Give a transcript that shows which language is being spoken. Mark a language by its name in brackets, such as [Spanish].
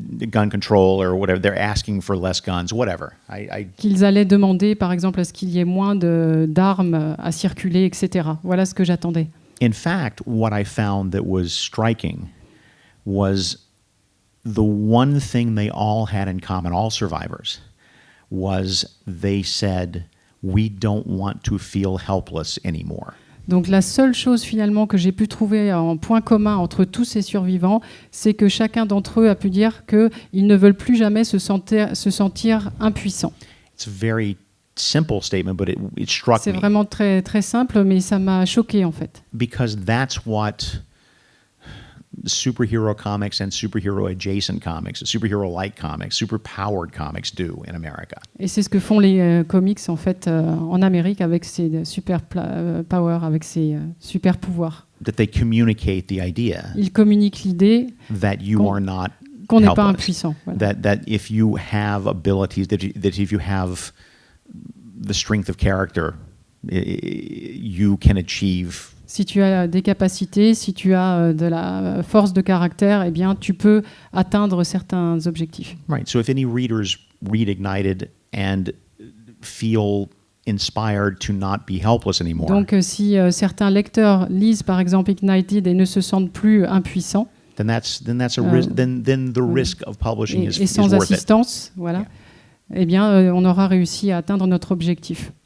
[English] gun control or whatever. They're asking for less guns, whatever. [French] Qu'ils allaient demander, par exemple, à ce qu'il y ait moins d'armes à circuler, etc. Voilà ce que j'attendais. [English] In fact, what I found that was striking was the one thing they all had in common, all survivors, was they said, we don't want to feel helpless anymore. [French] Donc la seule chose finalement que j'ai pu trouver en point commun entre tous ces survivants, c'est que chacun d'entre eux a pu dire qu'ils ne veulent plus jamais se sentir impuissants. [English] It's a very simple statement, but it struck me. [French] C'est vraiment très, très simple, mais ça m'a choqué en fait. [English] Because that's what superhero comics and superhero adjacent comics, superhero-like comics, super-powered comics do in America. [French] Et c'est ce que font les comics en fait en Amérique avec ces super power, avec ces super pouvoirs. [English] That they communicate the idea. [French] Ils communiquent l'idée [English] that you are not [French] qu'on n'est pas impuissant. Voilà. [English] That if you have abilities, that if you have the strength of character, you can achieve. [French] Si tu as des capacités, si tu as de la force de caractère, eh bien, tu peux atteindre certains objectifs. [English] Right. So if any readers read Ignited and feel inspired to not be helpless anymore. [French] Donc, si certains lecteurs lisent par exemple Ignited et ne se sentent plus impuissants, [English] then the risk of publishing is [French] sans [English] worth [French] assistance, [English] it. [French] voilà. Yeah. Eh bien, on aura réussi à atteindre notre objectif.